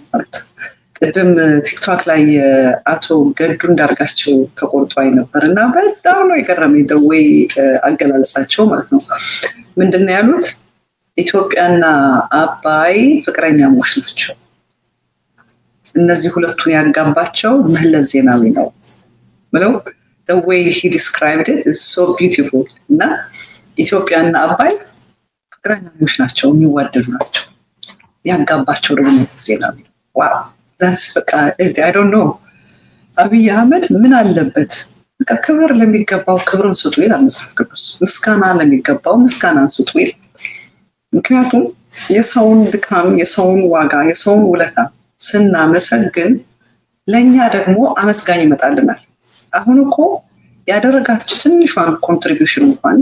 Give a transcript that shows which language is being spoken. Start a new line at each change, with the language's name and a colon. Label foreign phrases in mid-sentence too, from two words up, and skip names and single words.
Amharic: ማለት ቅድም ቲክቶክ ላይ አቶ ገዱ እንዳርጋቸው ተቆርጧይ ነበርና በጣም ነው የገረመኝ ደውይ አገላለጻቸው ማለት ነው ምንድነው ያሉት ኢትዮጵያና አባይ ፍቅረኛሞች ናቸው እነዚህ ሁለቱን ያጋባቸው መለስ ዜናዊ ነው ብለው
English: the way he described it is so beautiful
Amharic: እና ኢትዮጵያና አባይ ፍቅረኛሞች ናቸው የሚዋደዱ ናቸው ያጋባቸው ደግሞ ዜናዊ ዋው
English: that's I don't know
Amharic: አብይ አህመድ ምን አለበት በቃ ክብር ለሚገባው ክብርን ስጡ ይላል መጽሐፍ ቅዱስ ምስጋና ለሚገባው ምስጋናን ስጡ ይላል ምክንያቱም የሰውን ድካም የሰውን ዋጋ የሰውን ውለታ ስናመሰግን ለኛ ደግሞ አመስጋኝ ይመጣልናል አሁን እኮ ያደረጋት ትንሿን ኮንትሪቢዩሽን እንኳን